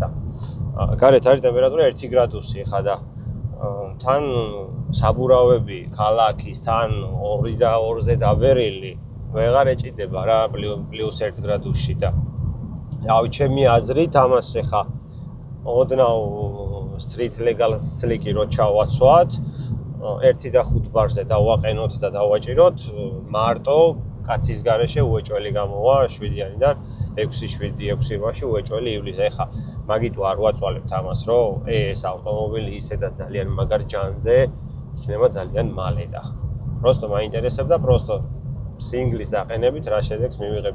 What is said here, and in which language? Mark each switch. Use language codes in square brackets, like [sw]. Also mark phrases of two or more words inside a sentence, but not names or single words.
[ka] გარეთ არის ტემპერატურა 1 გრადუსი ხა და თან საბურავები, ქალაქის, თან 2 და 2-ზე დაბერილი ვეღარ ეჭიდება რა +1 გრადუსში და რავი, ჩემი აზრით ამას ხა ოდნავ [en] street legal slick- [ka] ი რო ჩავაცვათ 1 და 5 ბარზე დავაყენოთ და დავაჭიროთ მარტო კაცის გარეშე უეჭველი გამოვა 7-იანიდან 6-7 მაშინ უეჭველი ივლის. ეხა მაგიტო არ ვაწვალებთ ამას, რომ ეს ავტომობილი ისედაც ძალიან მაგარ ჯანზე იქნება ძალიან მალე და просто მაინტერესებდა просто სინგლის დაყენებით რა შედეგს მივიღებთ.